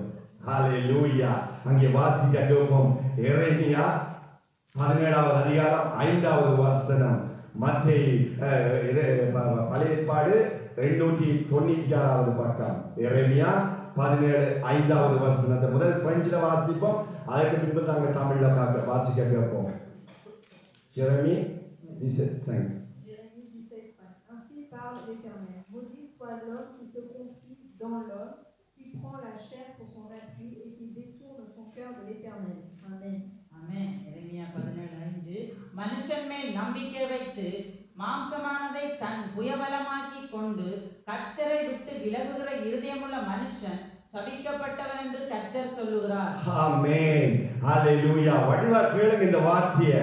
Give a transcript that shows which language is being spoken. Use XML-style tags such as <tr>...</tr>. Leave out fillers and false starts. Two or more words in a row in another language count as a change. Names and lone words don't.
<ta>ஹல்லேலூயா. அங்கே வாசிக்க கேட்போம். எரேமியா 17வது அதிகாரம் 5வது வசனம். மத்தேயு பழைய ஏற்பாடு 296வது பக்கம். எரேமியா 17:5வது வசனத்தை முதல் பிரெஞ்சில் வாசிப்போம். அதற்கு பின்பு நாங்கள் தமிழ்ல வாசிக்க கேட்போம்.</ta> <fr>Jérémie 17:5. Ainsi parle l'Éternel. Maudit soit l'homme qui se confie dans l'homme, qui prend la chair pour son appui et qui détourne son cœur de l'Éternel. Amen.</fr> <ta>ஆமென். எரேமியா 17:5. மனுஷன் மேல் நம்பிக்கை வைத்து மாம்சமானதை தன் புயபலமாக்கி கொண்டு கர்த்தரை விட்டு விலகுகிற இருதயமுள்ள மனுஷன் சபிக்கப்பட்டவன் என்று கர்த்தர் சொல்லுகிறார். ஆமென். ஹல்லேலூயா. வடிவா கேளுங்க இந்த வார்த்தையை.</ta>